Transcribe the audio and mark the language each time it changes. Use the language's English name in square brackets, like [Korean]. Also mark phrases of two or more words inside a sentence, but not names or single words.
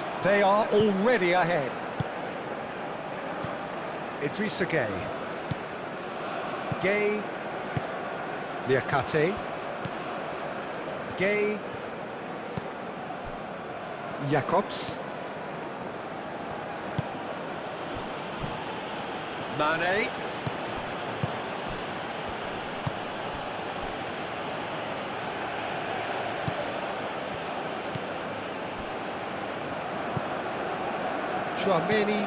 [English] They are already ahead. Idrissa Gueye. Gueye. Niakate. Gueye. Jacobs. Mane. Chouameni.